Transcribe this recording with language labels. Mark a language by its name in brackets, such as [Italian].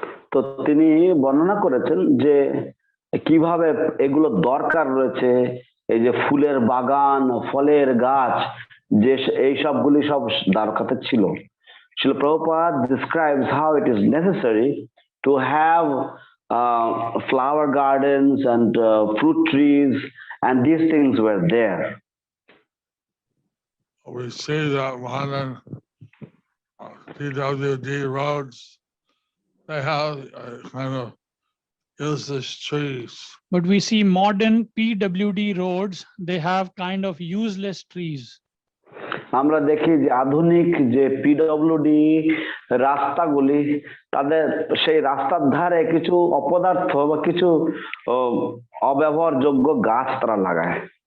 [Bangla] তো তিনি বর্ণনা করেছেন যে কিভাবে এগুলো দরকার রয়েছে, এই যে ফুলের বাগান, ফলের গাছ, যে এই সবগুলি সব দ্বারকাতে ছিল। [English] Srila Prabhupada describes how it is necessary to have flower gardens and fruit trees, and these things were there. We see that modern PWD roads, they have kind of useless trees. But we see modern PWD roads, they have kind of useless trees. [Bangla] আমরা দেখি যে আধুনিক যে PWD রাস্তাগুলি, তাদের সেই রাস্তার ধারে কিছু অপদার্থ বা কিছু অব্যবহারযোগ্য গাছ তারা লাগায়।